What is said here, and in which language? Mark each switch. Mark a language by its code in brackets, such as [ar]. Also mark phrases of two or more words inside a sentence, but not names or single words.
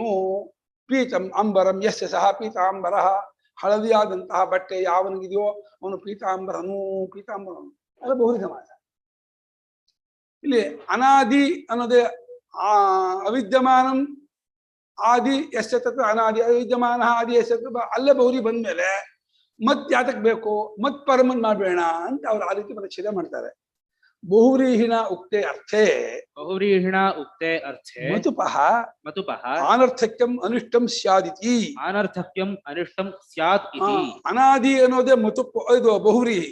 [sa] ಪೀತಂ ಅಂಬರಂ ಯಸ್ಯ ಸಹ ಪೀತಾಂಬರ. [kn] ಹಳದಿಯಾದಂತಹ ಬಟ್ಟೆ ಯಾವನಿಗಿದೆಯೋ ಅವನು ಪೀತಾಂಬರನು. ಅದು ಬಹುವ್ರೀಹಿ ಸಮಾಸ. ಇಲ್ಲಿ ಅನಾದಿ ಅನ್ನೋದೇ [sa] ಅವಿದ್ಯಮಾನಂ ಆದಿ ಯಸ್ಯ ತತ್ ಅನಾದಿ, ಅವಿದ್ಯಮಾನ ಆದಿ ಯಸ್ಯ ತತ್. [kn] ಅಲ್ಲೇ ಬಹುವ್ರೀಹಿ ಬಂದ್ಮೇಲೆ ಮತ್ ಯಾತಕ್ ಬೇಕು? ಮತ್ ಪರಮನ್ ಮಾಡಬೇಡ ಅಂತ ಅವ್ರು ಆ ರೀತಿ ಪರಿಚ್ಛೇದ ಮಾಡ್ತಾರೆ. [sa] ಬಹುವ್ರೀಹಿಣ ಉಕ್ತೆ ಅರ್ಥೇ ಮತುಪಃ ಅನರ್ಥಕ್ಯಂ ಅನಿಷ್ಟಂ ಸ್ಯಾದಿತಿ. [kn] ಅನಾದಿ ಅನ್ನೋದೇ ಇದು ಬಹುವ್ರೀಹಿ.